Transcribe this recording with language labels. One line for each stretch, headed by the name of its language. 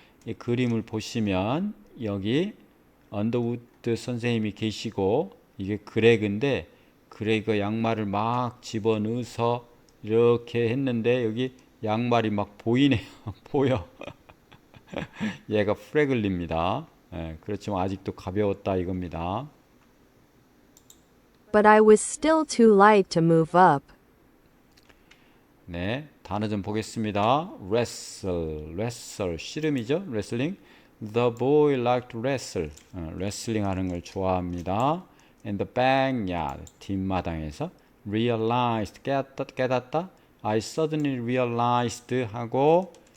Korean: 이 그림을 보시면 여기 언더우드 선생님이 계시고 이게 그레그인데 그레그 양말을 막 집어넣어서 이렇게 했는데 여기 양말이 막 보이네요. 보여. 얘가 프레글리입니다. 그렇지만 아직도 가벼웠다 이겁니다.
English: But I was still too light to move up.
Korean: 네, 단어 좀 보겠습니다. wrestle, 씨름이죠.
English: wrestling. The boy liked to wrestle.
Korean: 레슬링 하는 걸 좋아합니다.
English: In the backyard,
Korean: 뒷마당에서.
English: realized,
Korean: 깨닫다.
English: I suddenly realized
Korean: 하고